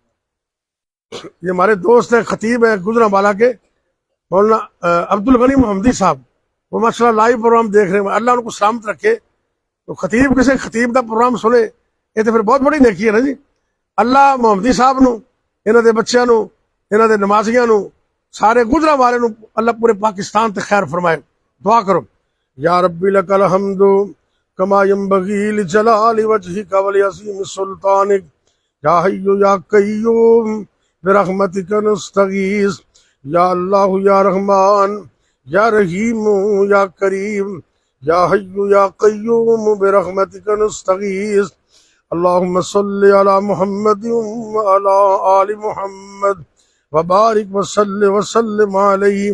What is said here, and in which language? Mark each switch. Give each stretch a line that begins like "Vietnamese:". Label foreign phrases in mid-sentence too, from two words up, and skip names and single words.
Urdu: یہ ہمارے دوست ہیں، خطیب ہیں گجرانوالہ کے، مولانا عبدالغنی محمدی صاحب، وہ ماشاءاللہ لائیو پروگرام دیکھ رہے ہیں، اللہ ان کو سلامت رکھے۔ تو خطیب کسی خطیب دا پروگرام سنے یہ تو پھر بہت بڑی نیکی ہے نا جی۔
Punjabi: اللہ محمدی صاحب نو، انہوں دے بچیاں نو، انہوں دے نمازیاں نو، سارے گجرانوالے نو اللہ پورے پاکستان تے خیر فرمائے۔ دعا کرو۔
Arabic: یا ربی لک الحمد کما ینبغی لجلال وجہک ولعظیم سلطانک، یا حی یا قیوم برحمتک نستغیث، یا اللہ یا رحمان یا رحیم یا کریم، یا حی یا قیوم برحمتک نستغیث، اللہم صلی علی محمد وعلی آل محمد وبارک وسلم علیہ۔